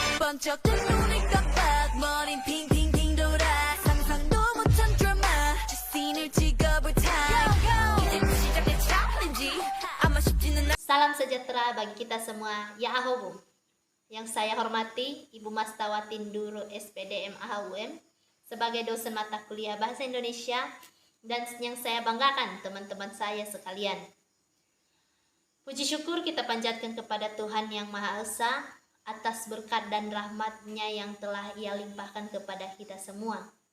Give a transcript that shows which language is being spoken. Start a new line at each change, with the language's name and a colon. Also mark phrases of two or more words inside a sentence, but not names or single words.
Korean: 번쩍 뜬 눈을 깜빡 머린 핑핑핑 돌아 상상도 못한 드라마 저 씬을 찍어볼 time 이젠 시작된 챌린지 아마 쉽지는 않
Indonesian: Salam sejahtera bagi kita semua, ya Ahobu. Yang saya hormati Ibu Mastawati Nduru SPDM AHUM sebagai dosen mata kuliah Bahasa Indonesia, dan yang saya banggakan teman-teman saya sekalian. Puji syukur kita panjatkan kepada Tuhan Yang Maha Esa atas berkat dan rahmat-Nya yang telah Ia limpahkan kepada kita semua.